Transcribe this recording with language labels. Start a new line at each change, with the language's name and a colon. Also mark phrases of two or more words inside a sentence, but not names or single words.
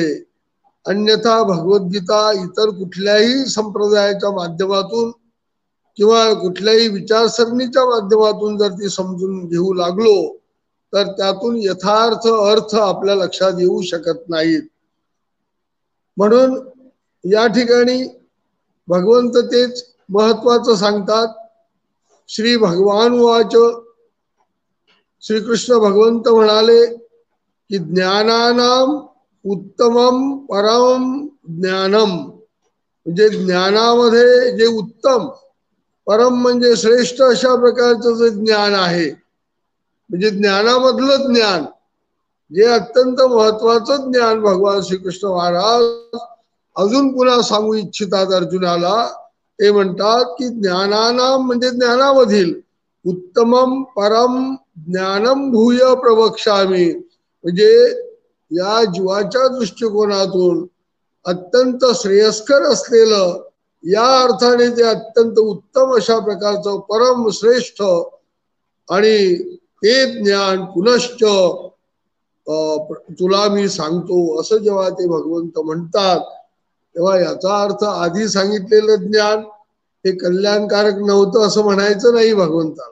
Marathi: अन्यथा भगवद्गीता इतर कुठल्याही संप्रदायाच्या माध्यमातून किंवा कुठल्याही विचारसरणीच्या माध्यमातून जर ती समजून घेऊ लागलो तर त्यातून यथार्थ अर्थ आपल्या लक्षात येऊ शकत नाहीत. म्हणून या ठिकाणी भगवंत तेच महत्वाचं सांगतात.
Sanskrit: श्री भगवान वाच,
Marathi: श्रीकृष्ण भगवंत म्हणाले की
Sanskrit: ज्ञानानाम उत्तमम परम ज्ञानम,
Marathi: म्हणजे ज्ञानामध्ये जे उत्तम परम म्हणजे श्रेष्ठ अशा प्रकारचं जे ज्ञान आहे, म्हणजे ज्ञानामधलं ज्ञान जे अत्यंत महत्वाचं ज्ञान भगवान श्रीकृष्ण महाराज अजून पुन्हा सांगू इच्छितात अर्जुनाला. ते म्हणतात की ज्ञानानाम म्हणजे ज्ञानामधील
Sanskrit: उत्तमम परम ज्ञानम भूय प्रवक्ष्यामि,
Marathi: म्हणजे या जीवाच्या दृष्टिकोनातून अत्यंत श्रेयस्कर असलेलं, या अर्थाने ते अत्यंत उत्तम अशा प्रकारचं परम श्रेष्ठ आणि ते ज्ञान पुनश्च तुला मी सांगतो असं जेव्हा ते भगवंत म्हणतात तेव्हा याचा अर्थ आधी सांगितलेलं ज्ञान हे कल्याणकारक नव्हतं असं म्हणायचं नाही भगवंताला.